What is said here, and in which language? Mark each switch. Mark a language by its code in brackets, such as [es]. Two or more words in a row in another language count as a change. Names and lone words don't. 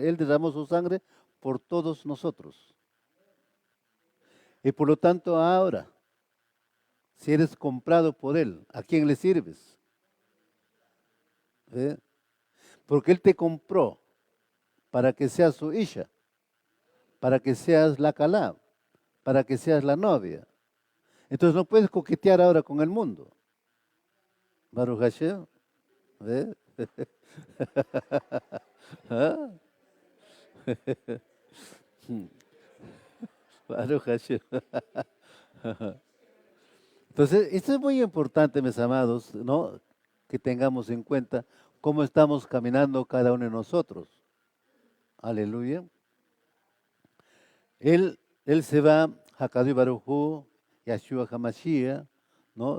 [es] Él derramó su sangre por todos nosotros. Y por lo tanto ahora, si eres comprado por Él, ¿a quién le sirves? ¿Eh? Porque Él te compró para que seas su isha, para que seas la calá, para que seas la novia. Entonces no puedes coquetear ahora con el mundo. [he] ברוך השם. ¿Eh? ¿Ah? ברוך השם. [es] Entonces, esto es muy importante, mis amados, ¿no? Que tengamos en cuenta cómo estamos caminando cada uno de nosotros. Aleluya. Él se va, [he] הקדוש ברוך הוא, [es] Yahshua HaMashiach, ¿no?